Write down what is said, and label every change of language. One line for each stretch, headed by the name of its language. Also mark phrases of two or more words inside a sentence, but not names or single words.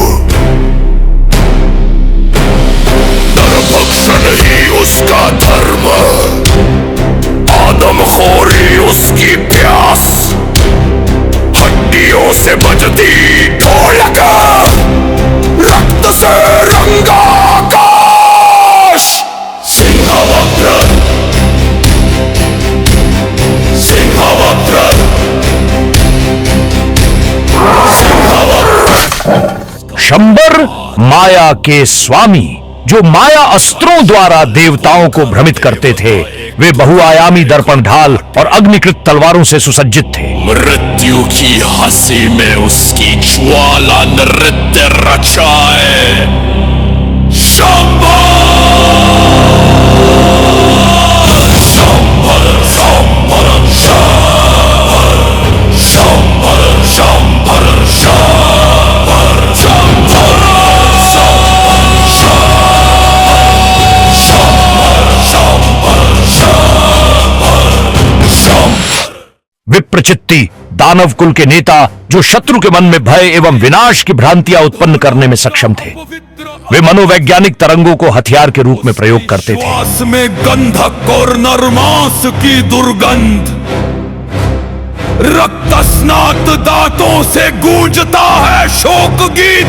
Hindi: नरभक्षण ही उसका धर्म, आदमखोरी उसकी प्यास। हड्डियों से बजती ढोलक, रक्त से रंगा आकाश। सिंहवक्र सिंहवक्र सिंहवक्र। शंबर माया के स्वामी, जो माया अस्त्रों द्वारा देवताओं को भ्रमित करते थे। वे बहुआयामी दर्पण ढाल और अग्निकृत तलवारों से सुसज्जित थे। मृत्यु की हंसी में उसकी ज्वाला नृत्य रचाए। शंबर शंबर शंबर शंबर शंबर शंबर शंबर शंबर। विप्रचित्ति दानव कुल के नेता, जो शत्रु के मन में भय एवं विनाश की भ्रांतियां उत्पन्न करने में सक्षम थे। वे मनोवैज्ञानिक तरंगों को हथियार के रूप में प्रयोग करते थे। श्वास में गंधक और नरमांस की दुर्गंध, रक्त स्नात दांतों से गूंजता है शोक गीत।